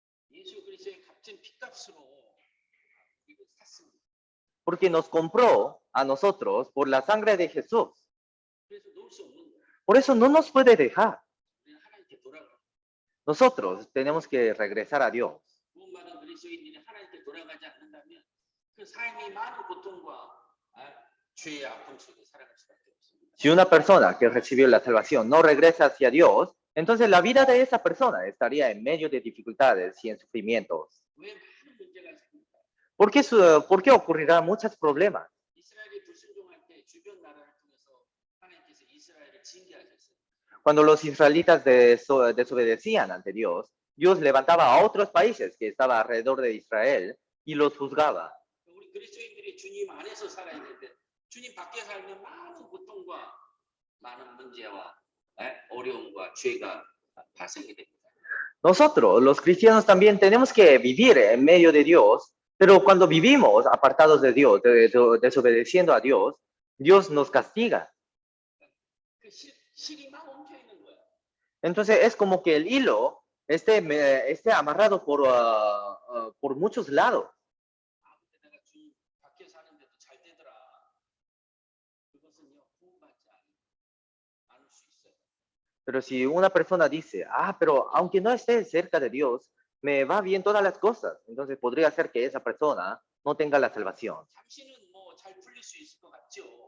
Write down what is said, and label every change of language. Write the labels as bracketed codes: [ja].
[ko] 예수 그리스도의 값진 피값으로 우리를 샀습니다. [es] porque nos compró a nosotros por la sangre de Jesús. [ko] 그래서 놓을 수 없는 거예요. [es] Por eso no nos puede dejar. [ko] 우리는 하나님께 돌아가. [es] Nosotros tenemos que regresar a Dios. [ko] 구원받은 그리스도인들이 하나님께 돌아가지 않는다면 그 삶이 많은 고통과 죄의 아픔 속에 살아갈 수밖에 없습니다. [es] Si una persona que recibió la salvación no regresa hacia Dios, entonces la vida de esa persona estaría en medio de dificultades y en sufrimientos. [ko] 왜 많은 문제가 있습니까? [es] ¿Por qué ocurrirán muchos problemas? [ko] 이스라엘이 불순종할 때 주변 나라를 통해서 하나님께서 이스라엘을 징계하셨어요. [es] Cuando los israelitas desobedecían ante Dios, Dios levantaba a otros países que estaban alrededor de Israel y los juzgaba. [ko] 우리 그리스도인들이 주님 안에서 살아야 되는데 주님 밖에 살면 많은 고통과 많은 문제와 어려움과 죄가 발생이 됩니다. [es] Nosotros, los cristianos, también tenemos que vivir en medio de Dios, pero cuando vivimos apartados de Dios, desobedeciendo a Dios, Dios nos castiga. [ko] 그 실이 막 엉켜 있는 거야. [es] Entonces es como que el hilo esté amarrado por muchos lados. [ko] 근데 내가 주님 밖에 사는데도 잘 되더라. 그것은요 구원받지 않을 수 있어요. [es] Pero si una persona dice, pero aunque no esté cerca de Dios, me va bien todas las cosas, entonces podría ser que esa persona no tenga la salvación. [ko] 잠시는 뭐 잘 풀릴 수 있을 것 같죠.